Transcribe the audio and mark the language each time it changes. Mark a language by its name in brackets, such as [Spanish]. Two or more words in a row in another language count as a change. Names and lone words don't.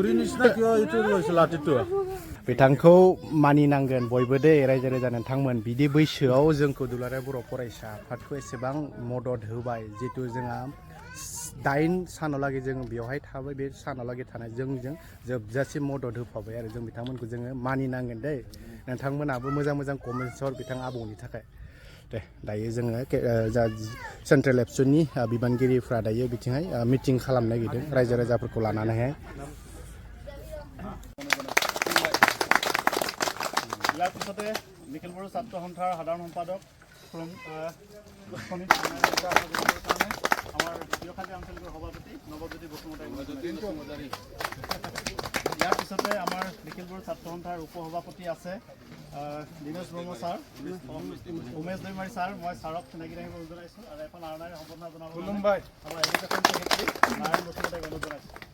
[Bodo] बिथांखौ मानिनांगोन बयबो दे रायजो राजा नोंथांमोन बिदि बैसोआव जोंखौ दुलाराय बर' फरायसा आफादखौ एसेबां मदद होबाय जितु जोंहा 8 सानावलागै जों बेवहाय थाबाय बे सानावलागै थानाय जोंजों जोबजासिम मदद होफाबाय आरो जों बिथांमोनखौ जोङो मानिनांगोन दे नोंथांमोनाबो मोजां मोजां कमेन्ट्स हर बिथां आबौनि थाखाय दे दायो जोङो जा सेन्ट्रेल एबसुनि बिबानगिरिफ्रा दायो बिथिंहाय मिटिं खालामनो नागिरदों रायजो राजाफोरखौ लानानैहाय [Assamese] ইয়াৰ পিছতে নিখিল বড়ো ছাত্ৰ সন্থাৰ সাধাৰণ সম্পাদক আমাৰ বিয়খালী আঞ্চলিকৰ সভাপতি নৱজ্যোতি বসুমতাৰী ইয়াৰ পিছতে আমাৰ নিখিল বড়ো ছাত্ৰ সন্থাৰ উপ সভাপতি আছে দিনেশ ব্ৰহ্ম ছাৰ উমেশ দৈমাৰী ছাৰ মই ছাৰক চিনাকি ৰাখিব জনাইছোঁ আৰু এখন আৰণাৰী সম্বৰ্ধনা জনাব আমাৰ [English] education secretary [Assamese] নাৰায়ণ বসুমতাৰীক অনুৰোধ জনাইছোঁ